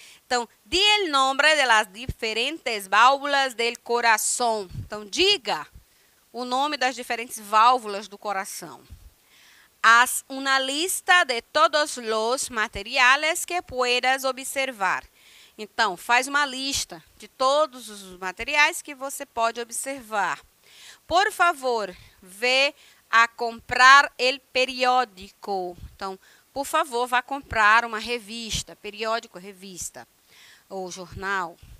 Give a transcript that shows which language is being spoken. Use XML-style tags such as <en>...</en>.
<es>Então, di el nombre de las diferentes válvulas del corazón.</es> <pt>Então, diga o nome das diferentes válvulas do coração.</pt> <es>Haz una lista de todos los materiales que puedas observar.</es> <pt>Então, faz uma lista de todos os materiais que você pode observar.</pt> <es>Por favor, ve a comprar el periódico.</es> <pt>Então, por favor, vá comprar uma revista, periódico, revista ou jornal.</pt>